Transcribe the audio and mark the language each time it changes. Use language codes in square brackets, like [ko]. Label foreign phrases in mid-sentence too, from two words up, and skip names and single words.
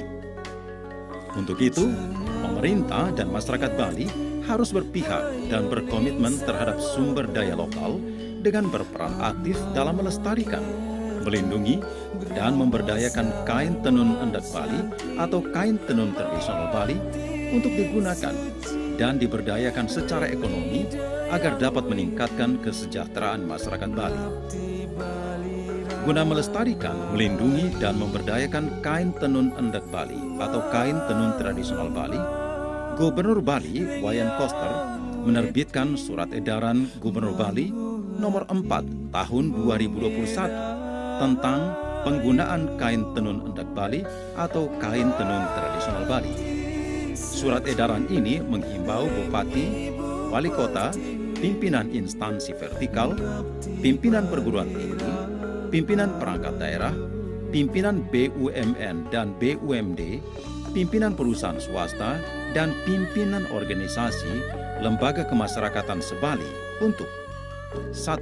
[id] Untuk itu, pemerintah dan masyarakat Bali harus berpihak dan berkomitmen terhadap sumber daya lokal dengan berperan aktif dalam melestarikan, melindungi, dan memberdayakan kain tenun endek Bali atau kain tenun tradisional Bali untuk digunakan dan diberdayakan secara ekonomi agar dapat meningkatkan kesejahteraan masyarakat Bali. Guna melestarikan, melindungi, dan memberdayakan kain tenun endek Bali atau kain tenun tradisional Bali, Gubernur Bali Wayan Koster menerbitkan Surat Edaran Gubernur Bali Nomor 4 Tahun 2021 tentang penggunaan kain tenun endek Bali atau kain tenun tradisional Bali. Surat edaran ini menghimbau bupati, wali kota, pimpinan instansi vertikal, pimpinan perguruan tinggi, pimpinan perangkat daerah, pimpinan BUMN dan BUMD, pimpinan perusahaan swasta, dan pimpinan organisasi lembaga kemasyarakatan se-Bali untuk 1.